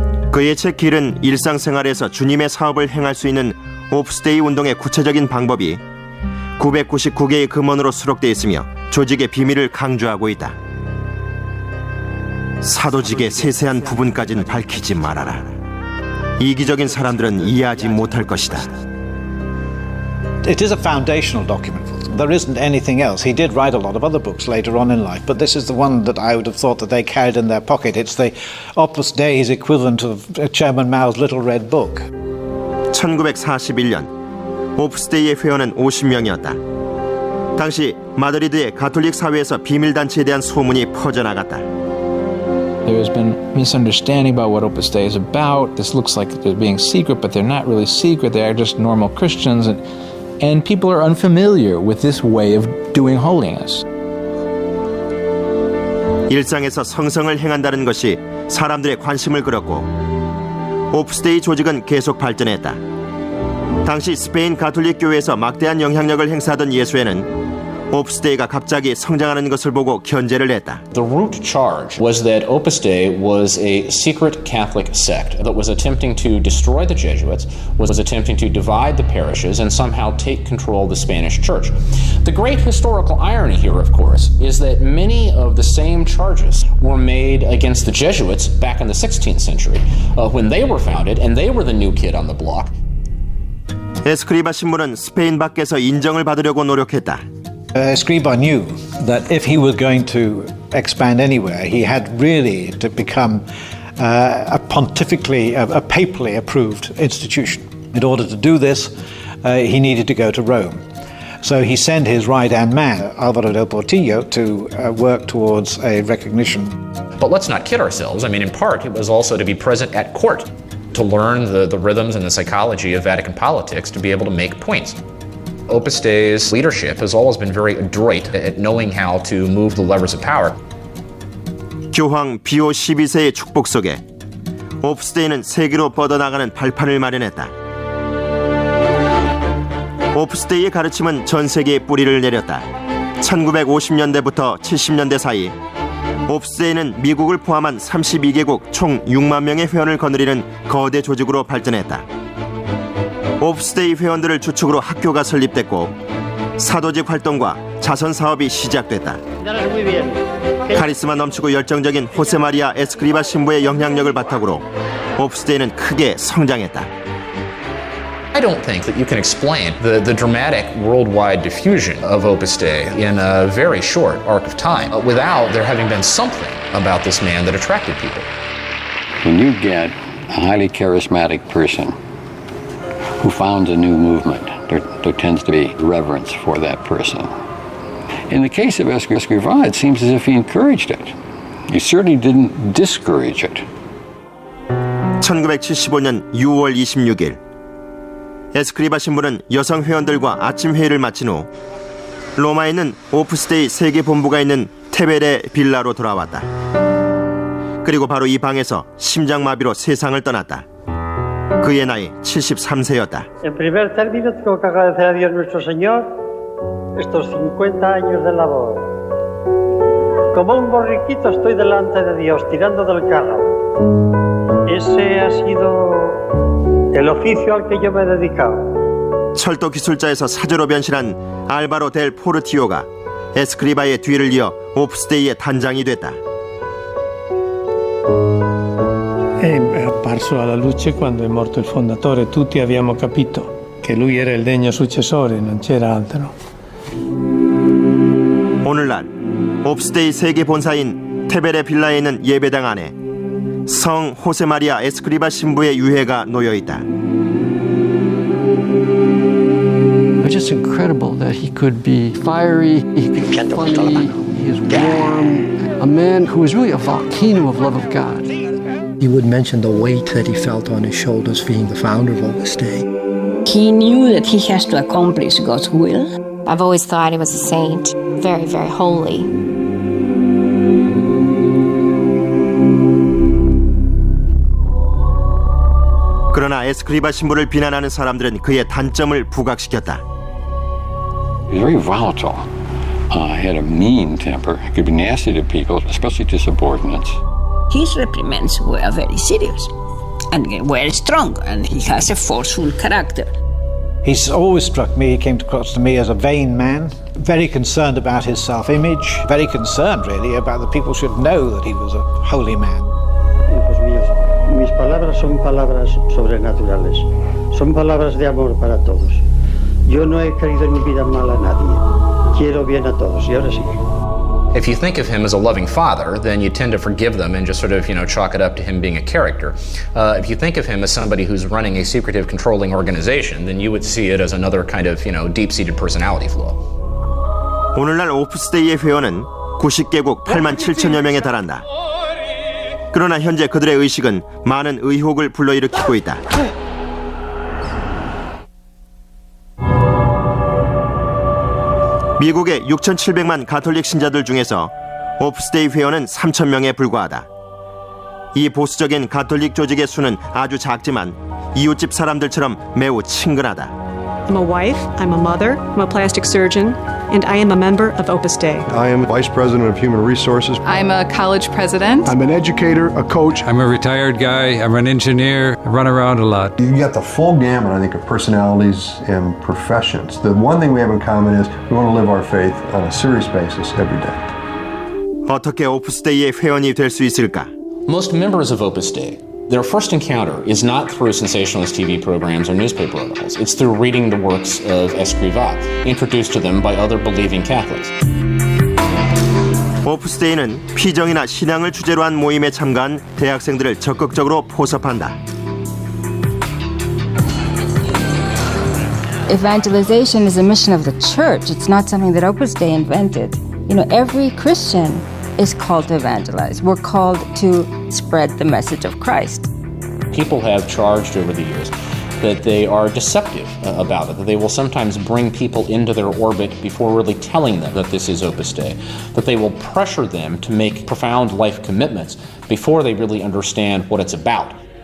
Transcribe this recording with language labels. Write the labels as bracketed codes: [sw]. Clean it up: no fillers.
[ko] 그의 책 길은 일상생활에서 주님의 사업을 행할 수 있는 오프스데이 운동의 구체적인 방법이 999개의 금언으로 수록되어 있으며 조직의 비밀을 강조하고 있다. 사도직의 세세한 부분까지는 밝히지 말아라. 이기적인 사람들은 이해하지 못할 것이다. [en] It is a foundational document for There isn't anything else. He did write a lot of other books later on in life, but this is the one that I would have thought that they carried in their pocket. It's the Opus Dei's equivalent of Chairman Mao's Little Red Book. [ko] 1941년 오프스데이의 회원은 50명이었다. 당시 마드리드의 가톨릭 사회에서 비밀단체에 대한 소문이 퍼져나갔다. [en] There has been misunderstanding about what Opus Dei is about. This looks like they're being secret, but they're not really secret. They are just normal Christians. And people are unfamiliar with this way of doing holiness. [ko] 일상에서 성성을 행한다는 것이 사람들의 관심을 끌었고 오프스데이 조직은 계속 발전했다. 당시 스페인 가톨릭 교회에서 막대한 영향력을 행사하던 예수회는 오프스데이가 갑자기 성장하는 것을 보고 견제를 했다. [en] The root charge was that Opus Dei was a secret Catholic sect that was attempting to destroy the Jesuits, was attempting to divide the parishes and somehow take control of the Spanish Church. The great historical irony here, of course, is that many of the same charges were made against the Jesuits back in the 16th century when they were founded and they were the new kid on the block. [ko] 에스크리바 신부는 스페인 밖에서 인정을 받으려고 노력했다. [en] Escriba knew that if he was going to expand anywhere, he had really to become a pontifically, a papally approved institution. In order to do this, he needed to go to Rome. So he sent his right-hand man, Álvaro del Portillo, to work towards a recognition. But let's not kid ourselves. I mean, in part, it was also to be present at court, to learn the rhythms and the psychology of Vatican politics, to be able to make points. Opus Dei's leadership has always been very adroit at knowing how to move the levers of power. [ko] 교황 비오 12세의 축복 속에 오프스데이는 세계로 뻗어나가는 발판을 마련했다. 오프스데이의 가르침은 전 세계에 뿌리를 내렸다. 1950년대부터 70년대 사이 오프스데이는 미국을 포함한 32개국 총 6만 명의 회원을 거느리는 거대 조직으로 발전했다. 오프스데이 회원들을 주축으로 학교가 설립됐고 사도직 활동과 자선 사업이 시작됐다. 카리스마 넘치고 열정적인 호세마리아 에스크리바 신부의 영향력을 바탕으로 오프스데이는 크게 성장했다. [en] I don't think that you can explain the dramatic worldwide diffusion of Opus Dei in a very short arc of time without there having been something about this man that attracted people. When you get a highly charismatic person who founds a new movement, there tends to be reverence for that person. In the case of Escrivá, it seems as if he encouraged it. He certainly didn't discourage it. [ko] 1975년 6월 26일 에스크리바 신부는 여성 회원들과 아침 회의를 마친 후 로마에 있는 오프스데이 세계 본부가 있는 테베레 빌라로 돌아왔다. 그리고 바로 이 방에서 심장마비로 세상을 떠났다. 그의 나이 73세였다. [es] En primer término tengo que agradecer a Dios nuestro Señor estos 50 años de labor. Como un borriquito estoy delante de Dios tirando del carro. Ese ha sido el oficio al que yo me he dedicado. [ko] 철도 기술자에서 사제로 변신한 알바로 델 포르티오가 에스크리바의 뒤를 이어 오프스데이의 단장이 됐다. [it] È apparso alla luce quando è morto il fondatore. Tutti abbiamo capito che lui era il degno successore, non c'era altro. [ko] 오늘날 오프스데이 세계 본사인 테베레 빌라에 있는 예배당 안에 성 호세마리아 에스크리바 신부의 유해가 놓여 있다. [en] It's just incredible that he could be fiery, he could be funny, he is warm, a man who is really a volcano of love of God. He would mention the weight that he felt on his shoulders being the founder of Opus Dei. He knew that he has to accomplish God's will. I've always thought he was a saint, very, very holy. [ko] 그러나 에스크리바 신부를 비난하는 사람들은 그의 단점을 부각시켰다. [en] He was very volatile. He had a mean temper. He could be nasty to people, especially to subordinates. His reprimands were very serious and were strong, and he has a forceful character. He's always struck me, he came across to me as a vain man, very concerned about his self-image, very concerned really about that people should know that he was a holy man. [es] Hijos míos, mis palabras son palabras sobrenaturales, son palabras de amor para todos. Yo no he querido en mi vida mal a nadie. Quiero bien a todos. Y ahora sí. [en] If you think of him as a loving father, then you tend to forgive them and just sort of, chalk it up to him being a character. If you think of him as somebody who's running a secretive, controlling organization, then you would see it as another kind of, deep-seated personality flaw. [ko] 오늘날 오프스데이의 회원은 90개국 8만 7천여 명에 달한다. 그러나 현재 그들의 의식은 많은 의혹을 불러일으키고 있다. 미국의 6,700만 가톨릭 신자들 중에서 오프스데이 회원은 3,000명에 불과하다. 이 보수적인 가톨릭 조직의 수는 아주 작지만 이웃집 사람들처럼 매우 친근하다. [en] I'm a wife, I'm a mother, I'm a plastic surgeon, and I am a member of Opus Dei. I am Vice President of Human Resources. I'm a college president. I'm an educator, a coach. I'm a retired guy. I'm an engineer. I run around a lot. You got the full gamut, I think, of personalities and professions. The one thing we have in common is we want to live our faith on a serious basis every day. [ko] 어떻게 오프스데이의 회원이 될 수 있을까? [en] Most members of Opus Dei, their first encounter is not through sensationalist TV programs or newspaper articles. It's through reading the works of Escrivá, introduced to them by other believing Catholics. [ko] 오프스데이는 피정이나 신앙을 주제로 한 모임에 참가한 대학생들을 적극적으로 포섭한다. [en] Evangelization is a mission of the church. It's not something that Opus Dei invented. Every Christian is called to evangelize. We're called to spread the message of Christ. People have charged over the years that they are deceptive about it, that they will sometimes bring people into their orbit before really telling them that this is Opus Dei, that they will pressure them to make profound life commitments before they really understand what it's about.